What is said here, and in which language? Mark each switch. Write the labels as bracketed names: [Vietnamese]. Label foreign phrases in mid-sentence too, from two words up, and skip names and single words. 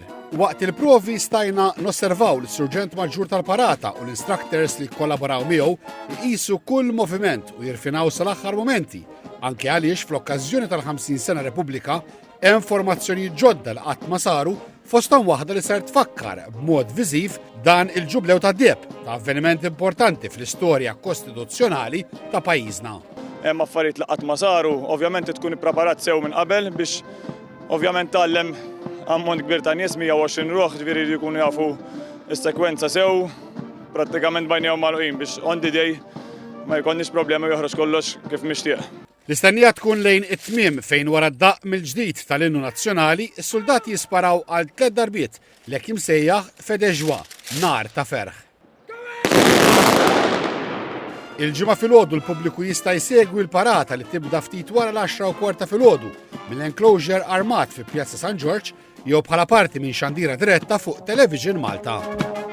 [Maltese] Waqt il-provi stajna nosservaw l-Surġent Maġġur tal-Parata u l-instructors li kollaboraw miegħu jqisu kull moviment u jirfinaw sal-aħħar momenti, anke għaliex fl-okkażjoni tal-50 sena Repubblika hemm formazzjoni ġodda li qatt ma saru fosthom waħda li ser tfakkar b'mod viżiv dan il-ġublew ta' Deb ta' avveniment importanti fl-istorja kostituzzjonali ta' pajjiżna. Hemm affarijiet li qatt ma saru, ovvjament tkun ippreparat sew minn qabel biex ovvjament tgħallem ammont kbir ta' nies 120 ruħ, ġifieri li jkunu jafu s-sekwenza sew prattikament bajnejhom magħluqin biex [English] on the day [Maltese] ma jkollniex problema joħroġ kollox kif mixtieq. L-istennija tkun lejn it-tmiem fejn wara d-daqq mill-ġdid tal-innu nazzjonali, is-soldati jisparaw għal 3 darbiet l-hekk imsejjaħ Fedeġwa, nar ta' ferħ. Il-ġimgħa filgħodu l-pubbliku jista' jsegwi l-parata li tibda ftit wara l-10:15 filgħodu mill-enclosure armat fi Pjazza San George jew bħala parti minn xandira diretta fuq Television Malta.